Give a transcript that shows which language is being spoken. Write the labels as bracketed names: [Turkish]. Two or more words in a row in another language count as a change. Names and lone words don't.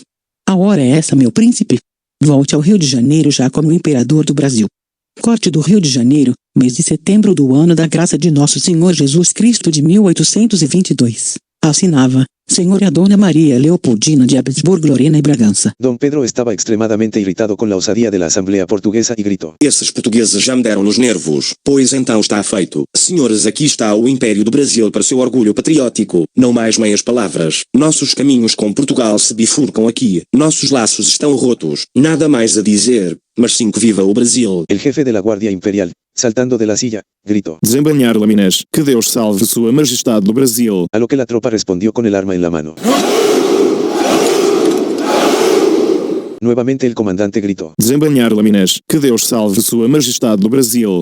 [Portuguese] A hora é essa, meu príncipe. Volte ao Rio de Janeiro já como imperador do Brasil. Corte do Rio de Janeiro, mês de setembro do ano da graça de Nosso Senhor Jesus Cristo de 1822. Assinava, Senhora Dona Maria Leopoldina de Habsburgo Lorena e Bragança. [Spanish] Don Pedro estaba extremadamente irritado con la osadía de la Asamblea Portuguesa y gritó: [Portuguese] Esses portugueses já me deram nos nervos. Pois então está feito. Senhores, aqui está o Império do Brasil para seu orgulho patriótico. Não mais meias palavras. Nossos caminhos com Portugal se bifurcam aqui. Nossos laços estão rotos. Nada mais a dizer. Mas sim que viva o Brasil. [Spanish] El jefe de la Guardia Imperial, saltando de la silla, gritó: [Portuguese] Desembainhar lâminas, que Deus salve Sua Majestade do Brasil. [Spanish] A lo que la tropa respondió con el arma en la mano. Nuevamente el comandante gritó: [Portuguese] Desembainhar lâminas, que Deus salve Sua Majestade do Brasil.